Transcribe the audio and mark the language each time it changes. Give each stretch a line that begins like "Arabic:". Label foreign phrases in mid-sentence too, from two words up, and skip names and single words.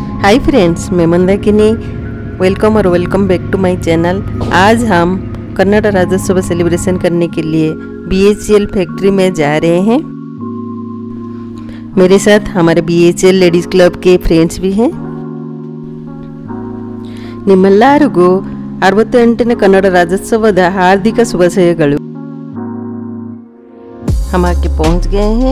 English: Hi friends,
Hindi: मैं मंदाकिनी।
English: Welcome back to my channel.
Hindi: आज हम कन्नड़ राज्योत्सव सेलिब्रेशन करने के लिए BHEL फैक्ट्री में जा रहे हैं। मेरे साथ हमारे BHEL
English: ladies club
Hindi: के फ्रेंड्स भी हैं।
Kannada: ನಿಮ್ಮೆಲ್ಲರಿಗೂ 68ನೇ ಕನ್ನಡ ರಾಜ್ಯೋತ್ಸವದ हार्दिक ಶುಭಾಶಯಗಳು।
Hindi: हम आके पहुंच गए हैं।